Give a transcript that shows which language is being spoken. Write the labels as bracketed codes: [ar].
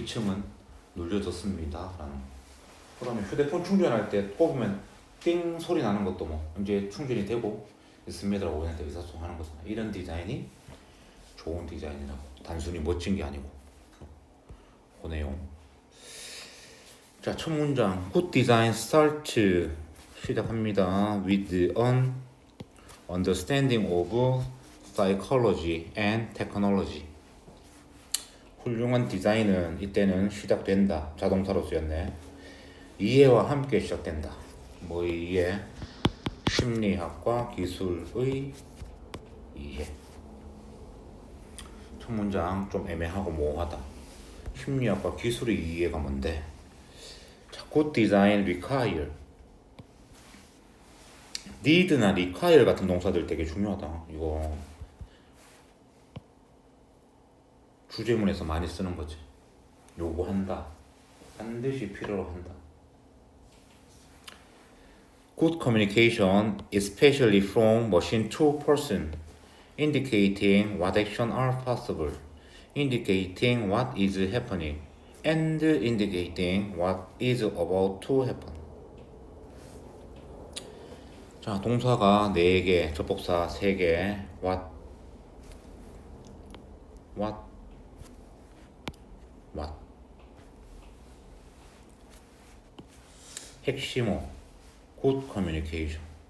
[ko] 2층은 눌려졌습니다 라는 거. 그러면 휴대폰 충전할 때 꼽으면 띵 소리 나는 것도 뭐 이제 충전이 되고 있습니다라고 우리한테 의사소통하는 거잖아. 이런 디자인이 좋은 디자인이라고. 단순히 멋진 게 아니고 그 내용. 자, 첫 문장 [en] Good design starts [ko] 시작합니다. [en] With an understanding of psychology and technology. [ko] 훌륭한 디자인은 이때는 시작된다. 자동사로 쓰였네. 이해와 함께 시작된다. 뭐의 이해? 심리학과 기술의 이해. 첫 문장 좀 애매하고 모호하다. 심리학과 기술의 이해가 뭔데? 자, [en] good design require. [ko] need나 require 같은 동사들 되게 중요하다. 이거 주제문에서 많이 쓰는 거지. 요구한다. 반드시 필요로 한다. [en] Good communication, especially from machine to person, indicating what action are possible, indicating what is happening, and indicating what is about to happen. [ko] 자, 동사가 4개, 접속사 3개, what, 핵심어, good communication.